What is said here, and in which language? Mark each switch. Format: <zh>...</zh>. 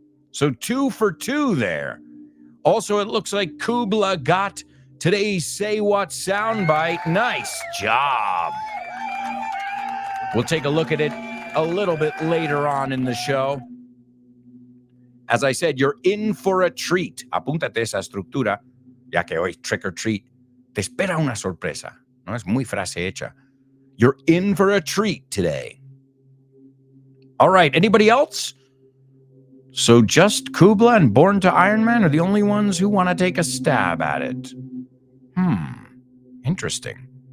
<en>So 2 for 2 there. Also, it looks like Kubla got today's Say What soundbite. Nice job. We'll take a look at it a little bit later on in the show. As I said, you're in for a treat.</en> <es>Apúntate esa estructura, ya que hoy trick or treat. Te espera una sorpresa. No es muy frase hecha.</es> <en>You're in for a treat today. All right, anybody else? So just Kubla and Born to Iron Man are the only ones who want to take a stab at it. Interesting.</en>